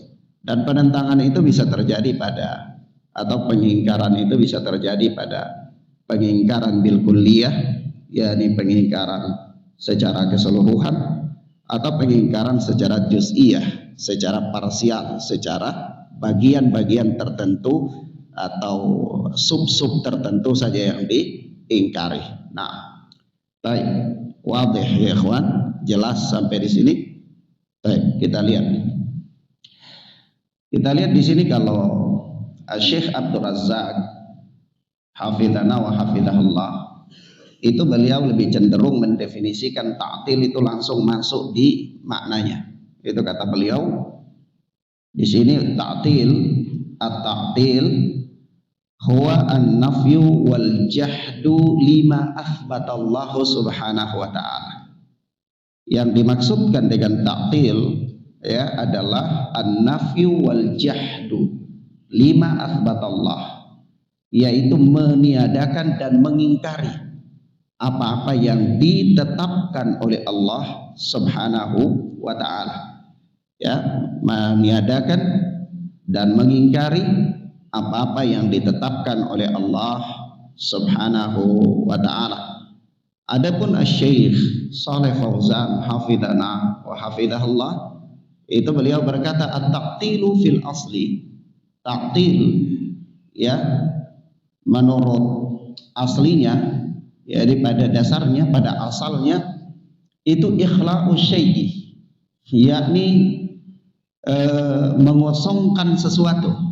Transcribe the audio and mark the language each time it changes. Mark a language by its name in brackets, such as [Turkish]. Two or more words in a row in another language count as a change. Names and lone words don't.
[Indonesian] Dan penentangan itu bisa terjadi pada, atau pengingkaran itu bisa terjadi pada pengingkaran [Arabic] بالكلية, [Indonesian] yakni pengingkaran secara keseluruhan, atau pengingkaran secara juz'iyah, secara parsial, secara bagian-bagian tertentu atau sub-sub tertentu saja yang diingkari. Nah, baik, [Arabic] واضح يا إخوان, [Indonesian] jelas sampai di sini. Baik, kita lihat. Kita lihat di sini kalau Syekh Abdul Razzaq [Arabic] حفظنا وحفظه الله, [Indonesian] itu beliau lebih cenderung mendefinisikan ta'til itu langsung masuk di maknanya. Itu kata beliau di sini, [Arabic] تعطيل، التعطيل هو النفي والجحد لما أثبته الله سبحانه وتعالى. [Indonesian] Yang dimaksudkan dengan ta'til, ya, adalah [Arabic] النفي والجحد لما أثبت الله, [Indonesian] yaitu meniadakan dan mengingkari apa-apa yang ditetapkan oleh Allah [Arabic] سبحانه وتعالى. [Indonesian] ya, meniadakan dan mengingkari apa-apa yang ditetapkan oleh Allah [Arabic] سبحانه وتعالى. [Indonesian] Adapun Asy-Syaikh Shalih Fauzan [Arabic] حفظنا وحفظه الله, [Indonesian] itu beliau berkata [Arabic] التعطيل في الأصل. [Indonesian] Ta'til, ya, menurut aslinya, jadi pada dasarnya, pada asalnya itu [Arabic] إخلاء شيء, [Indonesian] yakni mengosongkan sesuatu.